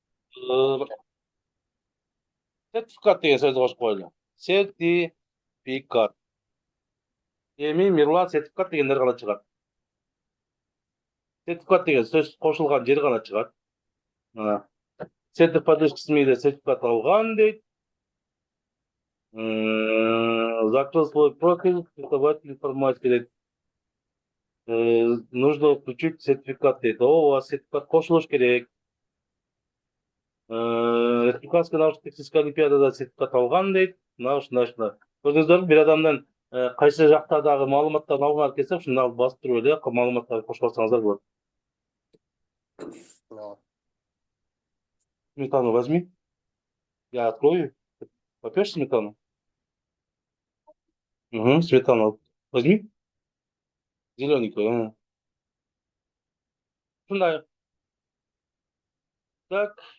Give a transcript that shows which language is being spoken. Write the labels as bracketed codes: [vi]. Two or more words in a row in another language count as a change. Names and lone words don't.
[ky] Сертификат деген сөздү кошуп койлу. Сертификат. Эми Мирлан сертификат дегендер гана чыгат. Сертификат деген сөз кошулган жери гана чыгат. Сертификат СМИде сертификат алган дейт. [ru] Закрыл свой профиль, преподаватель информатики дейт. Нужно включить сертификат дейт. У вас [ky] сертификат кошулуш керек. [ru] Республиканский научно-технический [ky] олимпиадада сертификат алган дейт. [ru] Научно. [ky] Көрдүңүздөрбү, бир адамдын кайсы жактагы маалыматтарын алгыңар келсе, ушуну алып басып туруп эле маалыматтарды кошуп алсаңыздар болот. [ru] Сметану возьми. Я открою. Попьешь сметану? Сметану возьми. Зелененькую. Ушундай. Так.